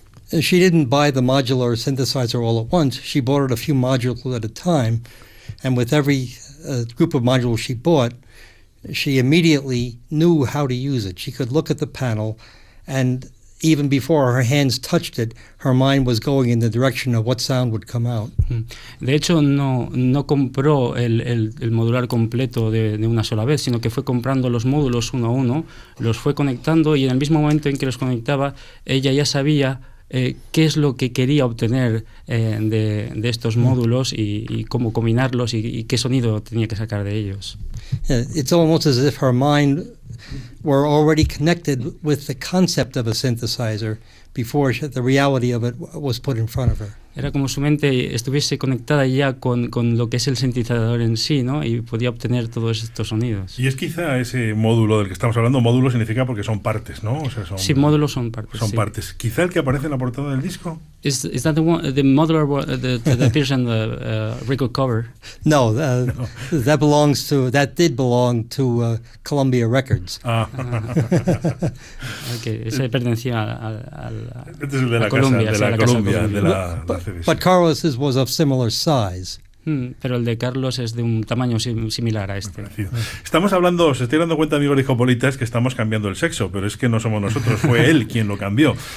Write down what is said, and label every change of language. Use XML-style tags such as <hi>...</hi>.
<en>She didn't buy the modular synthesizer all at once. She bought it a few modules at a time, and with every group of modules she bought, she immediately knew how to use it. She could look at the panel and even before her hands touched it, her mind was going in the direction of what sound would come out.</en> <es>De hecho, no compró el modular completo de una sola vez, sino que fue comprando los módulos uno a uno, los fue conectando y en el mismo momento en que los conectaba, ella ya sabía qué es lo que quería obtener de estos módulos y cómo combinarlos y qué sonido tenía que sacar de ellos.</es> <en>Yeah, it's almost as if her mind were already connected with the concept of a synthesizer before the reality of it was put in front of her.</en> <es>Era como su mente estuviese conectada ya con lo que es el sintetizador en sí, ¿no? Y podía obtener todos estos sonidos. Y es quizá ese módulo del que estamos hablando, módulo significa porque son partes, ¿no? O sea, son, sí, módulos son partes. Son sí. partes. Quizá el que aparece en la portada del disco.</es> <en>Is that the modular that appears on the record cover? No, that belongs to that did belong to Columbia Records.</en> <es>Ah. Okay, ese pertenecía al este es el de la Columbia, casa, de la sí, Columbia, la casa de Columbia, de la</es> <en>But Carlos's was of similar size.</en> <es>Pero el de Carlos es de un tamaño similar a este. Estamos hablando, se estoy dando cuenta, amigos de Hipólitas, que estamos cambiando el sexo, pero es que no somos nosotros, fue él quien lo cambió.</es>